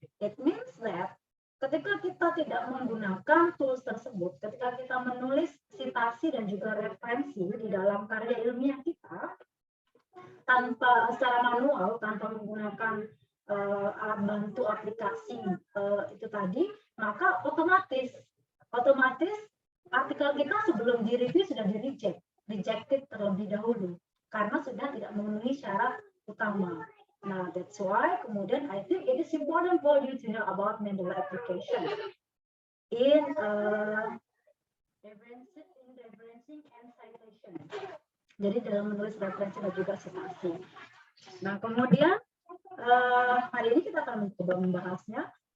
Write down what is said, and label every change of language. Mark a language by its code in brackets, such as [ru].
[en] It means that [id] ketika kita tidak menggunakan tools tersebut, ketika kita menulis sitasi dan juga referensi di dalam karya ilmiah kita tanpa secara manual, tanpa menggunakan alat bantu aplikasi itu tadi, maka otomatis artikel kita sebelum direview sudah rejected terlebih dahulu karena sudah tidak memenuhi syarat utama. [en] Nah, that's why [id] kemudian [en] I think it is important for you to know about Mendeley application in referencing and citation. [id] Jadi dalam menulis referensi dan juga citasi. Nah, kemudian hari ini kita akan mencoba membahasnya.